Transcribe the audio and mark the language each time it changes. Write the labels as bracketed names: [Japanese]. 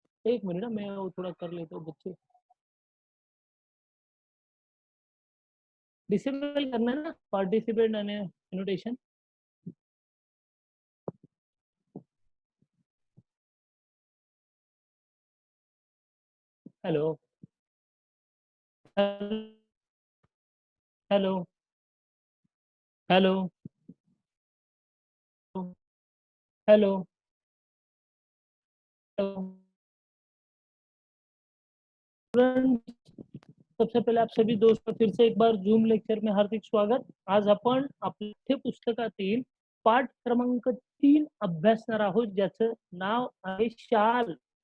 [Hindi] एक मिनट ना, मैं वो थोड़ा कर लेता हूँ बच्चे। डिसेबल करना है ना पार्टिसिपेट आणि annotation. [English] Hello hello hello hello hello. [Hindi] सबसे पहले आप सभी दोस्तों फिर से एक बार जूम लेक्चर में हार्दिक स्वागत. [Marathi] आज आपण आपल्या पुस्तकातील पाठ क्रमांक 3 अभ्यासणार आहोत, ज्याचं नाव आहे शाल.